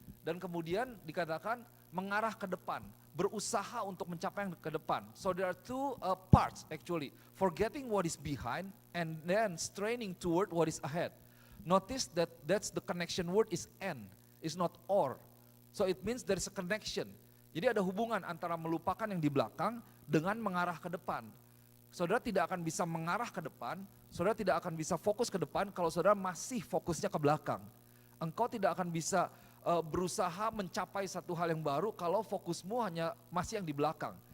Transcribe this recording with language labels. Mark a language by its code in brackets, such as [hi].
[id] Dan kemudian dikatakan mengarah ke depan, berusaha untuk mencapai yang ke depan. [en] So there are two parts actually, forgetting what is behind and then straining toward what is ahead. Notice that's the connection word is and, is not or. So it means there is a connection. [id] Jadi ada hubungan antara melupakan yang di belakang dengan mengarah ke depan. Saudara tidak akan bisa mengarah ke depan, saudara tidak akan bisa fokus ke depan kalau saudara masih fokusnya ke belakang. Engkau tidak akan bisa berusaha mencapai satu hal yang baru kalau fokusmu hanya masih yang di belakang.